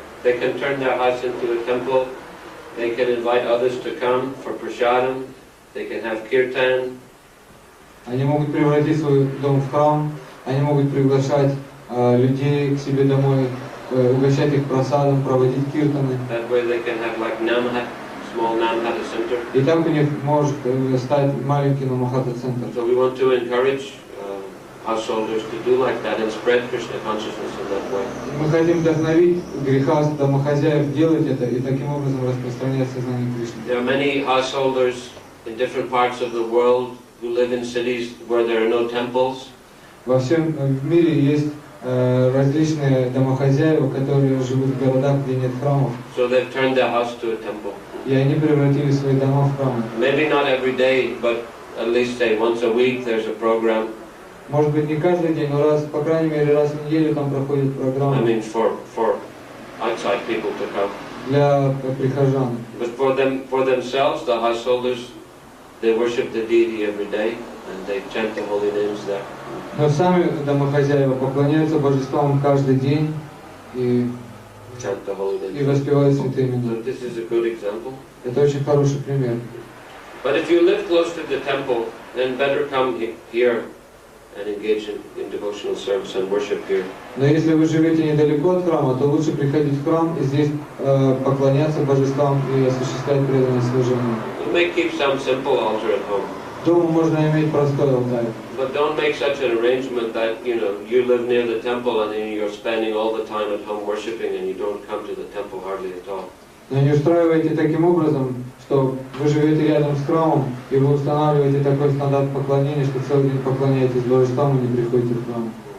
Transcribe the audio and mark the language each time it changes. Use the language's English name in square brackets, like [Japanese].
[English] They can turn their house into a temple. They can invite others to come for prasadam. They can have kirtan. [Russian] Они могут превратить свой дом в храм, они могут приглашать людей к себе домой, угощать их просадом, проводить киртаны. [English] That way they can have like namhat, small namhata center. [Russian] И так у них может стать маленький намахата-центр. [English] So we want to encourage householders to do like that and spread Krishna consciousness in that way. [Russian] Мы хотим вдохновить грехаст, домохозяев делать это и таким образом распространять сознание Кришны. [English] There are many householders in different parts of the world who live in cities where there are no temples. [Russian] Во всем мире есть различные домохозяева, которые живут в городах, где нет храмов. [English] So they've turned their house to a temple. [Russian] И они превратили свои дома в храмы. [English] Maybe not every day, but at least say once a week there's a program. [Russian] Может быть не каждый день, но раз, по крайней мере, раз в неделю там проходит программа. [English] I mean for outside people to come. [Russian] Для прихожан. [English] But for themselves, the householders, they worship the deity every day and they chant the holy names there. [Russian] Но сами домохозяева поклоняются божествам каждый день и [English] Chant the holy names. [Russian] воспевают святые имена. [English] So this is a good example. [Russian] Это очень хороший пример. [English] But if you live close to the temple, then better come here and engage in devotional service and worship here. [Russian] Но если вы живете недалеко от храма, то лучше приходить в храм и здесь поклоняться божествам и осуществлять преданное служение. [English] You may keep some simple altar at home. [Russian] Дома можно иметь простой алтарь. [English] But don't make such an arrangement that, you know, you live near the temple and then you're spending all the time at home worshipping and you don't come to the temple hardly at all. [Russian] Но не устраивайте таким образом, что вы живете рядом с храмом, и вы устанавливаете такой стандарт поклонения, что целый день поклоняетесь божествам и не приходите в храм.